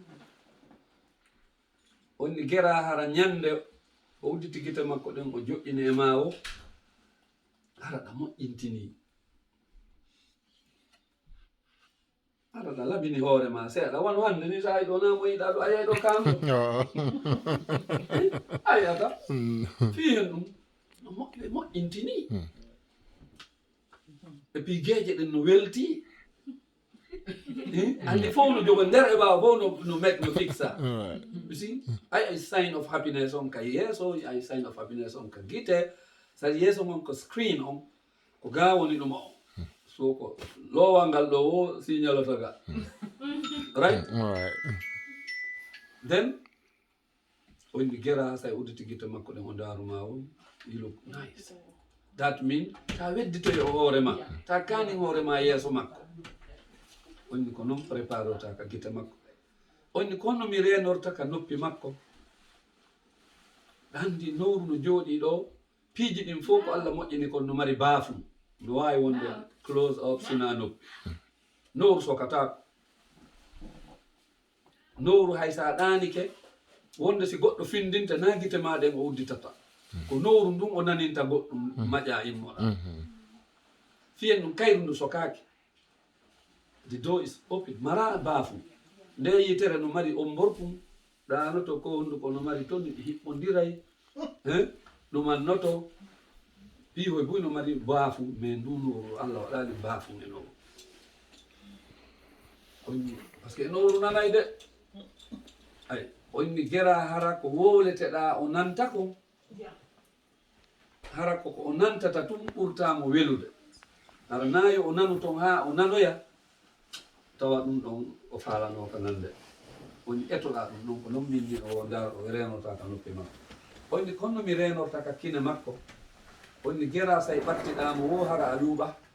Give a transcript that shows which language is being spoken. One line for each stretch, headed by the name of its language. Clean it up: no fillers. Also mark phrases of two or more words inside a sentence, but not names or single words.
Fula: onni gera hara ñande o udditi gite makko ɗen o joƴƴini e ma o haraɗa moƴƴintini haraɗa labini hoore ma seeɗa won hande ni sa yiɗo na mo yiɗa ɗo a yeyɗo kamɗo ayiyata fihen ɗum no moƴƴe moƴƴintini
French: et puis
Fula: gueeje ɗen no welti andi fof no jogo nder e ɓawa fof no make no fixa
English: you see
Fula: ay
English: sign of happiness
Fula: on ka yeeso ay
English: sign of happiness
Fula: on ka gite sadi yeeso mon ko screen on ko ga woni ɗum o so ko lowal ngal ɗo o signalata ga right then onni gera sa udditi gite makko ɗen o daruma on
English: you look nice that mean
Fula: ta wedditoy o hoorema ta kani hoorema yeeso makko onni ko noon préparota ka gite makko onni konno mi renorta ka noppi makko andi nowru no jooɗi ɗo piiji ɗin fof ko Allah moƴƴini kon no mari baafum no wawi wonde
English: close up
Fula: sina noppi nowru sokatako nowru hay sa ɗanike wonde si goɗɗo findinta na gite ma ɗen o udditata ko nowru ndun o naninta goɗɗum maƴa immoɗa fiyen ɗum kayru ndu sokaki
English: the door is open
Fula: mara baafu nde yitere no mari on borkum ɗanoto ko honduko no mari toon ɗi hiɓɓodiray ɗumannoto piihoy buy no mari baafu mais ndunuru Allah waɗani baafu e nowru
French: par ce que
Fula: nowru nanay de ay onni gera hara ko wowleteɗa o nanta ko hara koko o nantata tum ɓurtamo welude hara nayo o nanu ton ha o nanoya tawa ɗum ɗon o falano ko nande woni etoɗa ɗum ɗon ko non minni o dar o renota ka noppi makko onni konno mi renorta ka kine makko onni gera say ɓattiɗamo wo hara a luuɓa